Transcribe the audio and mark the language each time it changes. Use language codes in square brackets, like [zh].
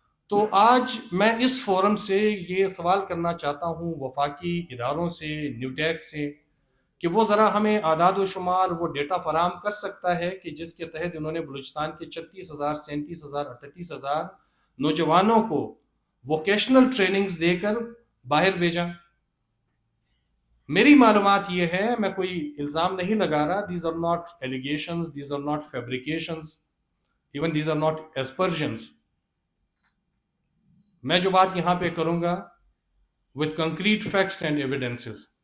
[ur] تو آج میں اس فورم سے یہ سوال کرنا چاہتا ہوں وفاقی اداروں سے، نیوٹیک سے، کہ وہ ذرا ہمیں اعداد و شمار، وہ ڈیٹا فراہم کر سکتا ہے کہ جس کے تحت انہوں نے بلوچستان کے 36,000 37,000 38,000 نوجوانوں کو ووکیشنل ٹریننگز دے کر باہر بھیجا. میری معلومات یہ ہے، میں کوئی الزام نہیں لگا رہا، [en] these are not allegations, these are not fabrications, even these are not aspersions. [ur] میں جو بات یہاں پہ کروں گا [en] with concrete facts and evidences.